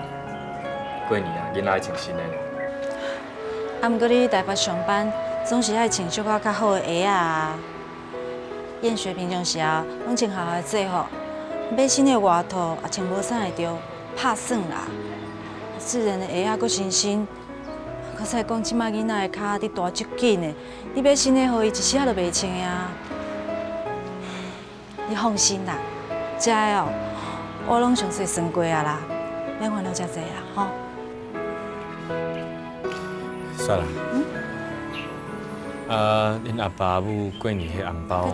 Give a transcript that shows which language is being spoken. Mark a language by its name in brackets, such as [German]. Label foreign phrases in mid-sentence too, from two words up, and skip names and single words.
[Min Nan Chinese] 过年啊，囡仔爱穿新的。啊，毋过你台北上班，总是爱穿小可较好的鞋啊。燕雪平常时啊，拢穿校的制服，买新的外套也穿无啥会着，拍算啦。自然的鞋仔搁新新，较使讲即摆囡仔的脚伫大足紧的，你买新的互伊一丝仔都袂穿呀。你放心啦，这个哦，我拢详细算过啊啦，免烦恼遮济啦，吼。算了， 恁阿爸母过年迄红包